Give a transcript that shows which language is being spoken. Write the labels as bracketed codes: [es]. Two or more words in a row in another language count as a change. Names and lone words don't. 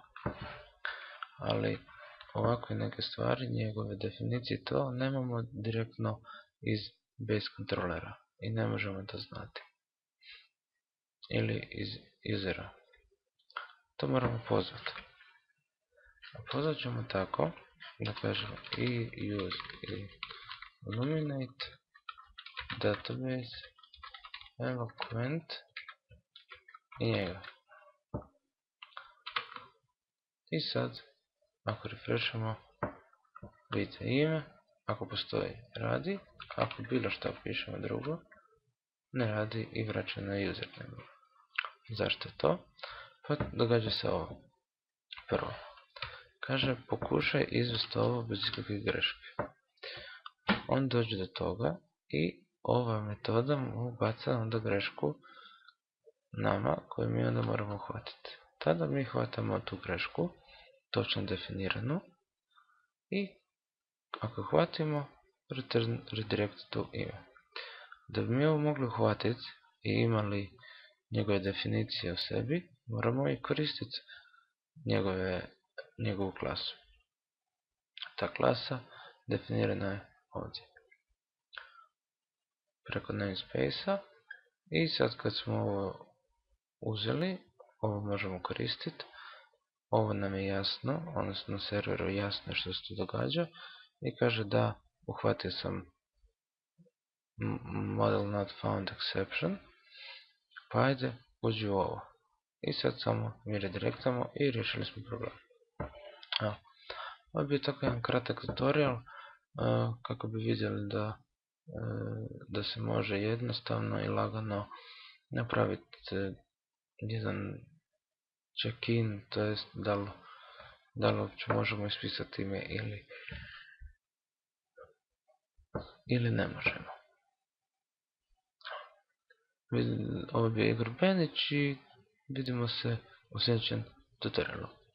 [hr] Ali ovakve neke stvari, njegove definicije, to nemamo direktno iz base kontrolera i ne možemo to znati. Ili iz usera. To moramo pozvati. A pozvat ćemo tako da kažemo i use i [en] illuminate database eloquent [hr] i njega. I sad, ako refreshamo, vidite ime, ako postoji radi, ako bilo što pišemo drugo, ne radi i vraća na username. Zašto to? Pa događa se ovo. Prvo, kaže pokušaj izvesti ovo bez ikakvih greške. On dođe do toga i ova metoda mu baca onda grešku nama koju mi onda moramo uhvatiti. Tada mi hvatamo tu grešku, točno definiranu, i ako hvatimo, [en] return redirect to ime. [hr] Da bi mi ovo mogli uhvatiti i imali njegove definicije o sebi, moramo i koristiti njegovu klasu. Ta klasa definirana je ovdje preko namespace-a i sad kad smo ovo uzeli, ovo možemo koristiti. Ovo nam je jasno, odnosno na serveru jasno što se tu događa i kaže da uhvatio sam [en] model not found exception, [hr] pa ajde uđi u ovo. I sad samo mi redirektamo i riješili smo problem. Ovo je bio tako jedan kratak tutorial kako bi vidjeli da se može jednostavno i lagano napraviti jedan check-in, to jest da li uopće možemo ispisati ime ili ne možemo. Ovo je bio Igor Benić i vidimo se u sljedećem tutorialu.